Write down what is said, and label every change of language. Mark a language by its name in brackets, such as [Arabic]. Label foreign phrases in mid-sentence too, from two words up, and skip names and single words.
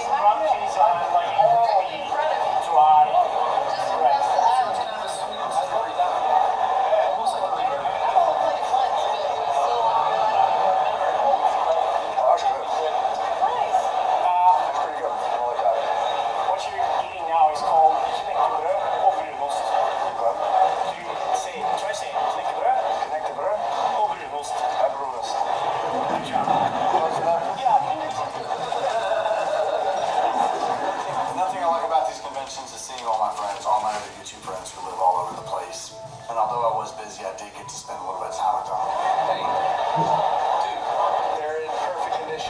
[English] Brown cheese on like oily, dry bread. Oh, that's good. That's pretty good. I like that. What you're eating now is called [Norwegian] knekkebrød og brunost. [English] Try saying knekkebrød Knekkebrød [Norwegian] og brunost. og brunost. [English] Good job. Yeah. Nothing I like about these conventions is seeing all my friends, all my other YouTube friends who live all over the place. And although I was busy, I did get to spend a little bit of time with them. Hey, dude, they're in perfect condition.